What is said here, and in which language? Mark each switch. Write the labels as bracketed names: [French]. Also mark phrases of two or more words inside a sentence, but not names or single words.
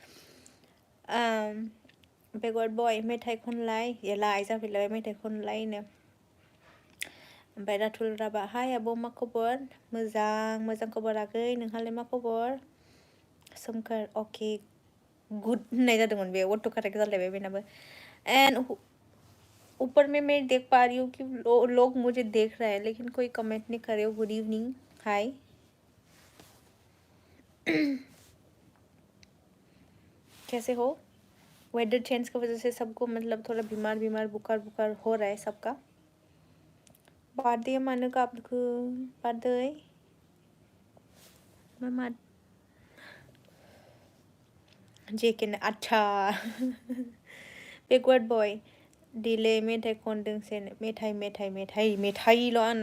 [Bodo] बेकवार्ड बय मेथाइ खनलाय एलाय जाफैलायबाय मेथाइ खनलायनो ओमफ्राय राथुल राभा हाय आब' मा खबर मोजां खबर आगै नोंहालाय मा खबर सोमखोर अके गुड होननाय जादोंमोन बे अट' कारेक्ट जालायबाय बेनाबो एंड [Hindi] ऊपर में मैं देख पा रही हूँ कि लोग मुझे देख रहे हैं लेकिन कोई कमेंट नहीं कर रहे हो [English] Good evening hi [Hindi] कैसे हो वेदर चेंज की वजह से सबको मतलब थोड़ा बीमार बुखार हो रहा है सबका [Bodo] बार्डे मानो गाबखो बार्डे मा जेके अच्छा बेकवार्ड बय दिले मेथाइ खनदोंसै मेथाइल' आंना